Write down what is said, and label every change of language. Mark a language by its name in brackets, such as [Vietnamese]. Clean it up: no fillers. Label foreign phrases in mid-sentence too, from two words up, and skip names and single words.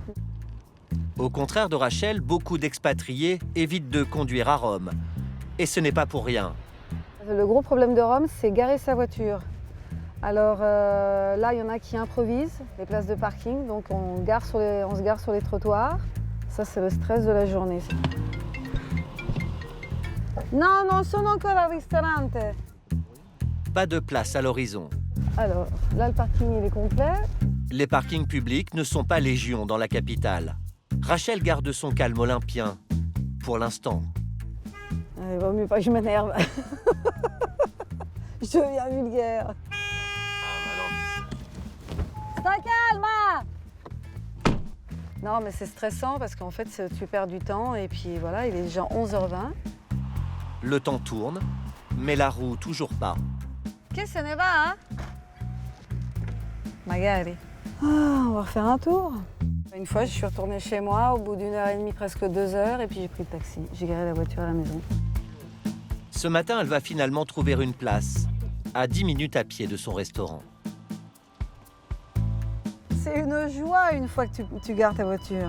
[French] Au contraire de Rachel, beaucoup d'expatriés évitent de conduire à Rome. Et ce n'est pas pour rien. Le gros problème de Rome, c'est garer sa voiture. Alors là, il y en a qui improvisent les places de parking, donc on se gare sur les trottoirs. Ça, c'est le stress de la journée. [Italian] Non, non sono ancora al ristorante. [French] Pas de place à l'horizon. Alors, là, le parking, il est complet. Les parkings publics ne sont pas légion dans la capitale. Rachel garde son calme olympien, pour l'instant. Il vaut mieux pas que je m'énerve. Je deviens vulgaire. [Italian] Stai calma! [French] Non, mais c'est stressant parce qu'en fait, tu perds du temps et puis voilà, il est déjà 11h20. Le temps tourne, mais la roue toujours pas. [Italian] Che se ne va? Magari. [French] Ah, on va refaire un tour. Une fois, je suis retournée chez moi au bout d'1h30, presque 2 heures, et puis j'ai pris le taxi. J'ai garé la voiture à la maison. Ce matin, elle va finalement trouver une place, à 10 minutes à pied de son restaurant. C'est une joie une fois que tu gares ta voiture.